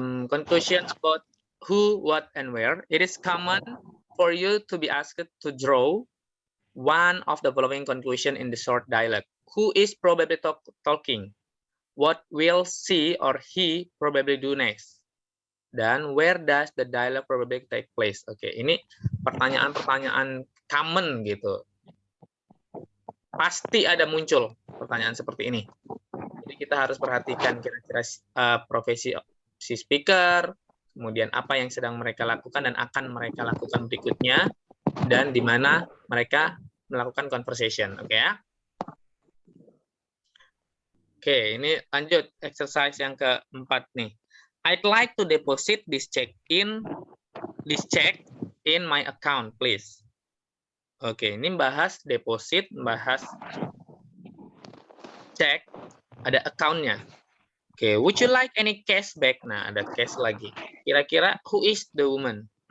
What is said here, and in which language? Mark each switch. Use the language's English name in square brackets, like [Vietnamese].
[English] Conclusion about who, what, and where. It is common for you to be asked to draw one of the following conclusion in the short dialogue. Who is probably talking? What will she or he probably do next? [Indonesian] Dan [English] where does the dialogue probably take place? [Indonesian] Oke, ini pertanyaan-pertanyaan common gitu. Pasti ada muncul pertanyaan seperti ini. Jadi kita harus perhatikan kira-kira profesi si speaker, kemudian apa yang sedang mereka lakukan dan akan mereka lakukan berikutnya, dan di mana mereka melakukan conversation. Oke ya? Oke, ini lanjut exercise yang keempat nih. [English] I'd like to deposit this check in my account, please. [Indonesian] Oke, ini bahas deposit, bahas cek, ada account-nya. [English] Oke, would you like any cash back? [Indonesian] Nah, ada cash lagi. Kira-kira [English] who is the woman?